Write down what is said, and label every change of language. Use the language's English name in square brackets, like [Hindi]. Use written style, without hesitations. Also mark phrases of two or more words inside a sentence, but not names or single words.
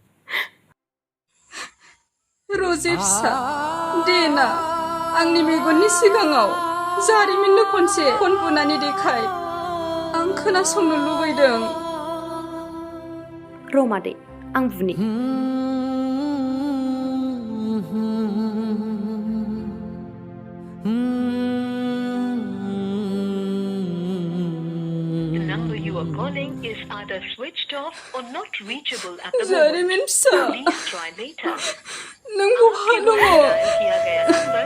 [Bodo] रजे फिसा देना आंनि मेगननि सिगाङाव जारिमिननो खनसे खन बुनानै देखाय आं खोनासंनो लुबैदों र' मादै आं बुनि [English] The number you are calling is either switched off or not reachable at the [Bodo] जारिमिन [English] moment. [Bodo] फिसा [English] Please try later. [Bodo] नों बहा [Hindi] आपके [Bodo] दङ [Hindi] द्वारा डायल किया गया नंबर